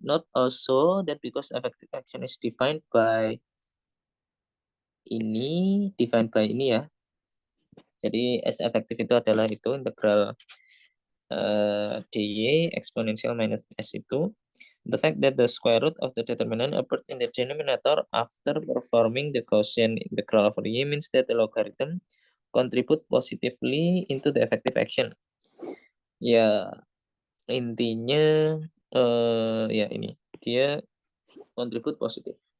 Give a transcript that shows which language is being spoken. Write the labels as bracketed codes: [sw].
[en] Note also that because effective action is defined by [id] ini ya. Jadi S efektif itu adalah itu integral dy eksponensial minus S itu. [en] The fact that the square root of the determinant appeared in the denominator after performing the Gaussian integral over y means that the logarithm contribute positively into the effective action. [id] Ya, intinya ya ini dia contribute positif.